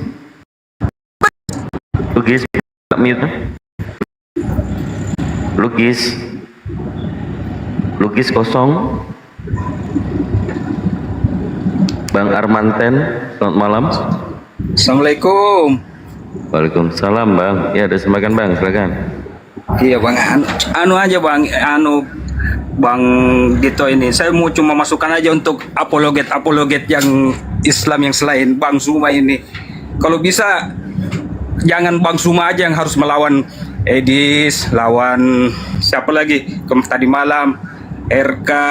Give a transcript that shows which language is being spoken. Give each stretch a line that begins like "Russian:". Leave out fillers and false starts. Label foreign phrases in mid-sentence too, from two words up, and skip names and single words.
Indonesian: Mute. Lugis kosong. Bang Armanten, selamat malam. Assalamualaikum. Waalaikumsalam Bang. Ya, ada semakan Bang, silakan. Iya Bang, anu aja Bang, Bang Dito ini, saya mau cuma masukkan aja untuk apologet yang Islam yang selain Bang Zuma ini. Kalau bisa jangan Bang Zuma aja yang harus melawan Edis, lawan siapa lagi tadi malam, RK.